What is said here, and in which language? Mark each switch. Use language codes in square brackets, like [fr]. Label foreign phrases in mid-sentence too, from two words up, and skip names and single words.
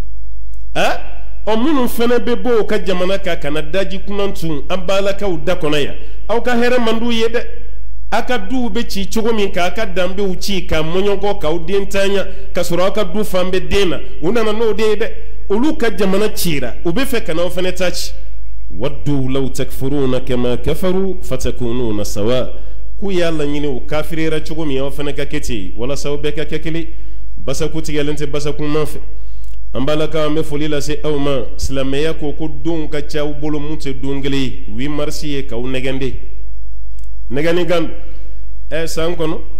[bm] ɔ minnu fana bɛ bɔ u ka jamana kan ka na daji kunan tun an balakaw da kɔnɔ yan aw ka hɛrɛ man d'u ye dɛ a ka duw bɛ ci cogo min k'a ka danbew ci ka mɔɲɔgɔ k'aw den tanya ka sɔrɔ aw ka du fan bɛ den na u nana n'o de ye dɛ olu ka jamana cira u bɛ fɛ ka n'aw fana ta ci [ar] ودوا لو تكفرون كما كفروا فتكونون سواء [bm] k'u y'a laɲini u kafirira cogo min aw fana ka kɛ ten walasa aw bɛɛ ka kɛ kelen basaku tigɛlen tɛ basakun ma fɛ an balakaw an bɛ foli lase aw ma silamɛya ko ko don ka ca aw bolo mun tɛ don kelen ye 8 mars ye k'aw nɛgɛnde nɛgɛni kan san kɔnɔ